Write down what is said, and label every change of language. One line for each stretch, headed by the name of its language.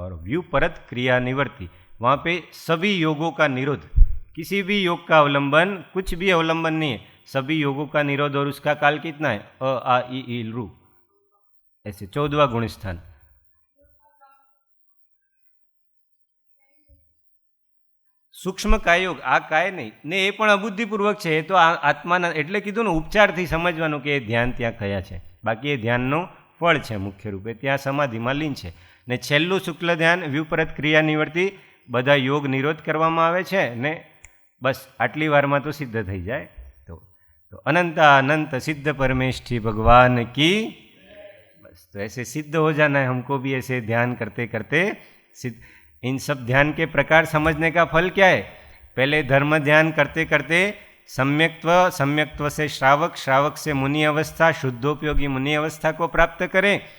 Hindi: और व्युपरत क्रिया निवर्ती, वहाँ पे सभी योगों का निरोध, किसी भी योग का अवलंबन, कुछ भी अवलंबन नहीं है, सभी योगों का निरोध। और उसका काल कितना है, अ आ ई लू, ऐसे 14वां गुण स्थान।
Gujarati: सूक्ष्म कायोग आ काय नहीं ने એ પણ અબુદ્ધિપૂર્વક છે, એ તો આત્માના, એટલે કીધું ને ઉપચારથી સમજવાનું કે એ ધ્યાન ત્યાં કયા છે, બાકી એ ધ્યાનનું ફળ છે મુખ્ય રૂપે, ત્યાં સમાધિમાં લીન છે। ને છેલ્લું શુક્લ ધ્યાન વ્યુપરત ક્રિયા નિવૃત્તિ, બધા યોગ નિરોધ કરવામાં આવે છે ને બસ આટલી વારમાં તો સિદ્ધ થઈ જાય।
Hindi: तो अनंत अनंत सिद्ध परमेष्ठी भगवान की, बस तो ऐसे सिद्ध हो जाना है हमको भी, ऐसे ध्यान करते करते सिद्ध। इन सब ध्यान के प्रकार समझने का फल क्या है, पहले धर्म ध्यान करते करते सम्यक्त्व, सम्यक्त्व से श्रावक, श्रावक से मुनि अवस्था, शुद्धोपयोगी मुनि अवस्था को प्राप्त करें।